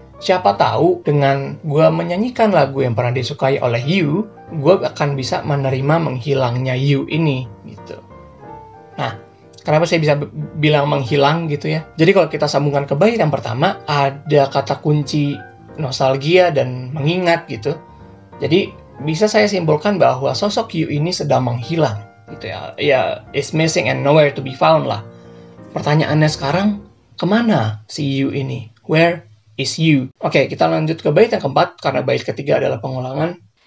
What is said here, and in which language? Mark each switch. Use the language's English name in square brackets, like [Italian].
[Indonesian] Siapa tahu dengan gue menyanyikan lagu yang pernah disukai oleh Yu, gue akan bisa menerima menghilangnya Yu ini gitu. Nah, kenapa saya bisa bilang menghilang gitu ya? Jadi kalau kita sambungkan ke bait yang pertama, ada kata kunci nostalgia dan mengingat gitu. Jadi bisa saya simpulkan bahwa sosok Yu ini sedang menghilang gitu ya. [English] Ya, is missing and nowhere to be found lah. [Indonesian] Pertanyaannya sekarang, kemana si Yu ini? [English] Where is Yu? [Indonesian] Oke, kita lanjut ke bait yang keempat karena bait ketiga adalah pengulangan.